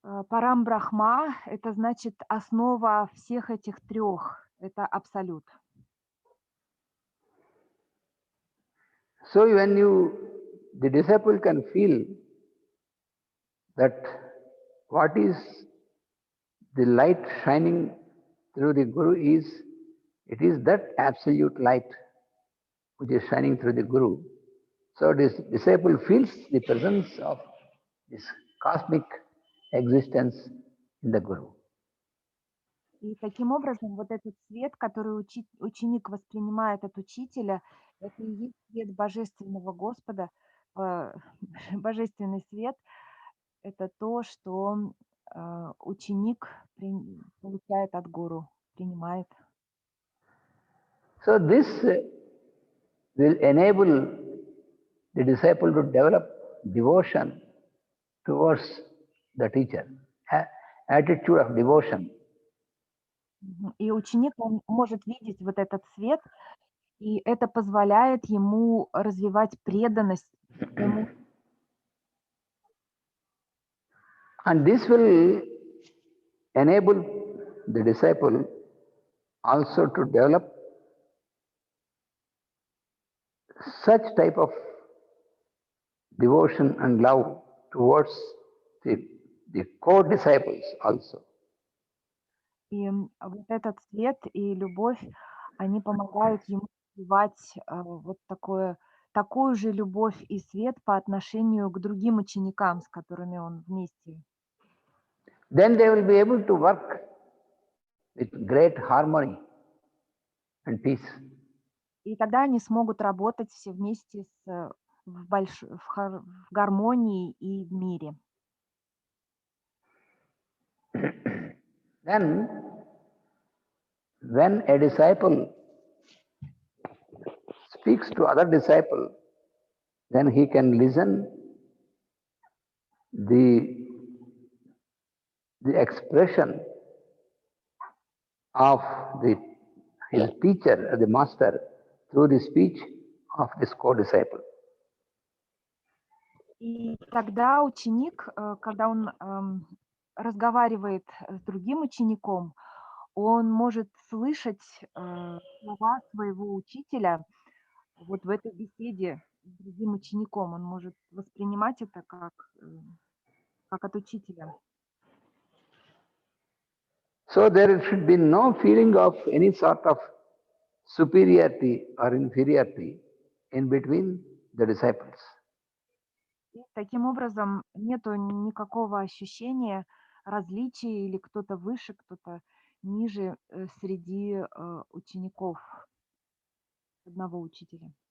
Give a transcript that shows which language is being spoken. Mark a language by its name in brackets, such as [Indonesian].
[Russian] Парам Брахма – это значит основа всех этих трех, это абсолют. [English] So when the disciple can feel that what is the light shining through the Guru it is that absolute light which is shining through the Guru. So this disciple feels the presence of this cosmic existence in the Guru. [Russian] И таким образом вот этот свет, который ученик воспринимает от учителя, это и есть свет Божественного Господа, Божественный свет, это то, что ученик получает от гуру, принимает. [English] So this will enable the disciple to develop devotion towards the teacher, attitude of devotion. [Russian] И ученик, он может видеть вот этот свет, и это позволяет ему развивать преданность своему. [English] And this will enable the disciple also to develop such type of devotion and love towards the co-disciples also. [Russian] И вот этот свет и любовь, они помогают ему развивать вот такую же любовь и свет по отношению к другим ученикам, с которыми он вместе. [English] Then they will be able to work with great harmony and peace. [Russian] И тогда они смогут работать все вместе в гармонии и в мире. [English] Then, when a disciple speaks to other disciple, then he can listen the expression of his teacher, the master, through the speech of this co-disciple. [Russian] И тогда ученик, когда он разговаривает с другим учеником, он может слышать слова своего учителя вот в этой беседе с другим учеником. Он может воспринимать это как от учителя. [English] So there should be no feeling of any sort of superiority or inferiority in between the disciples. [Russian] И таким образом нету никакого ощущения различия или кто-то выше, кто-то ниже среди учеников одного учителя.